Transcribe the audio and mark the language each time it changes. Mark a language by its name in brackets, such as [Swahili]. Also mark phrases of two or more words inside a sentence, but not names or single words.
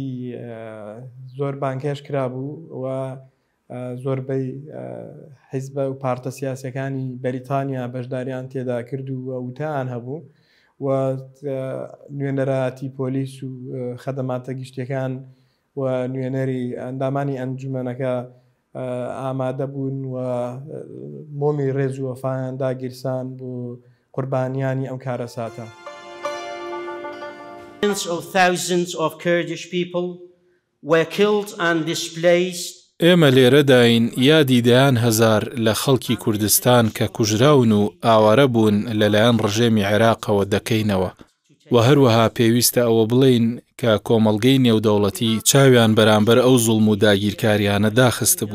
[Central Kurdish] زۆر بانکێش کرابوو و زۆربەی حیزبە و پارتە سیاسەکانی بەریتانیا بەشداریان تێدا کرد و وتیان هەبوو و نوێنەرایەتی پۆلیس و خەدەماتە گشتیەکان و نوێنەری ئەندامانی ئەنجومەنەکە ئامادە بوون و مۆمی ڕێز و وەفایان داگیرسان بۆ قوربانیانی ئەم کارە ساتە. [English] Thousands of Kurdish people were killed and displaced. [Central Kurdish] ئێمە لێرەداین یادی دەیان هەزار لە خەڵکی کوردستان کە کوژراون و ئاوارە بوون لەلایەن ڕژێمی عێراقەوە دەکەینەوە و هەروەها پێویستە ئەوە بڵین کە کۆمەڵگەی نێودەوڵەتی چاویان بەرامبەر ئەو زوڵم و داگیرکاریانە داخست بوو.